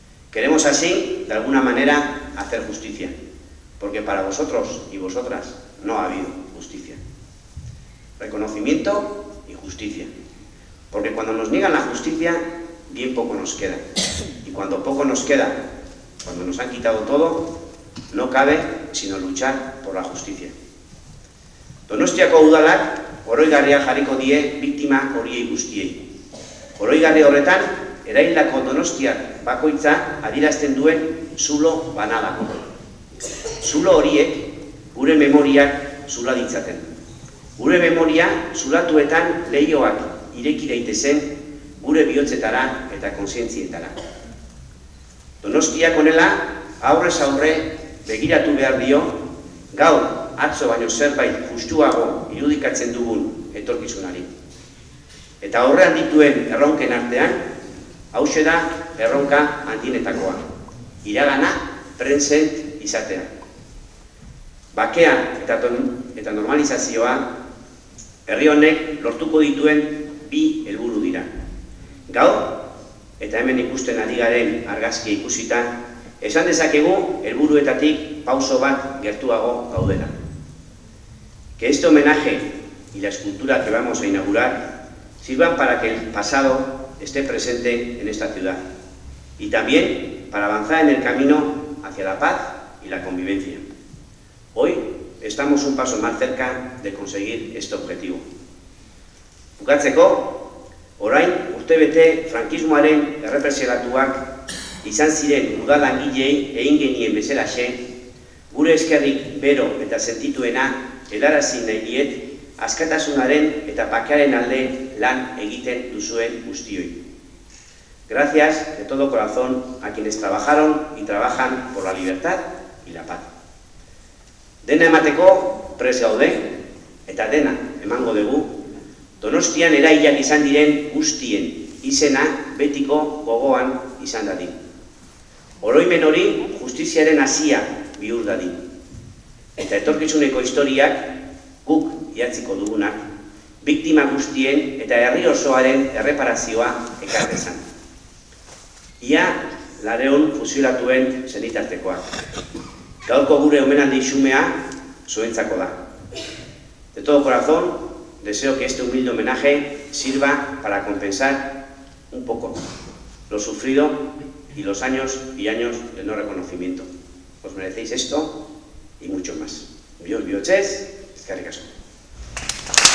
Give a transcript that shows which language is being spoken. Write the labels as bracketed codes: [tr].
[es] Queremos así, de alguna manera, hacer justicia, porque para vosotros y vosotras no ha habido justicia. Reconocimiento y justicia, porque cuando nos niegan la justicia, bien poco nos queda. Y cuando poco nos queda, cuando nos han quitado todo, no cabe sino luchar por la justicia. [eu] Donostiako udalak oroigarria jarriko die biktima horiei guztiei. Oroigarri horretan, eraildako donostiar bakoitza adierazten duen zulo banalako. Zulo horiek gure memoriak zula ditzaten. Gure memoria zulatuetan leihoak ireki daitezen gure bihotzetara eta kontzientzietara. Donostiak honela, aurrez aurre begiratu behar dio, gaur atzo baino zerbait justuago irudikatzen dugun etorkizunari. Eta aurrean dituen erronken artean, hauxe da erronka handienetakoa, iragana present izatea. Bakea eta normalizazioa herri honek lortuko dituen bi helburu dira. Gaur, eta hemen ikusten ari garen argazkia ikusita, esan dezakegu helburuetatik pauso bat gertuago gaudela. [es] Que este homenaje y la escultura que vamos a inaugurar sirvan para que el pasado esté presente en esta ciudad y también para avanzar en el camino hacia la paz y la convivencia. Hoy estamos un paso más cerca de conseguir este objetivo. [eu] Bukatzeko, orain urtebete frankismoaren errepresiolatuak izan ziren udalangileei egin genien bezalaxe, gure eskerrik bero eta sentituena helarazi nahi diet askatasunaren eta bakearen alde lan egiten duzuen guztioi. [es] Gracias de todo corazón a quienes trabajaron y trabajan por la libertad y la paz. [eu] Dena emateko prest gaude, eta dena emango dugu, Donostian eraiak izan diren guztien izena betiko gogoan izan dadin. Oroimen hori justiziaren hasia bihur dadin. Eta etorkizuneko historiak guk idatziko dugunak, biktima guztien eta herri osoaren erreparazioa ekar dezan. Ia 400 fusilatuen senitartekoak. Gaurko gure omenaldi xumea zuentzako da. [es] De todo corazón, deseo que este humilde homenaje sirva para compensar un poco lo sufrido y los años y años de no reconocimiento. Os merecéis esto y mucho más. [eu] Bios bihotxez, eskerrik asko.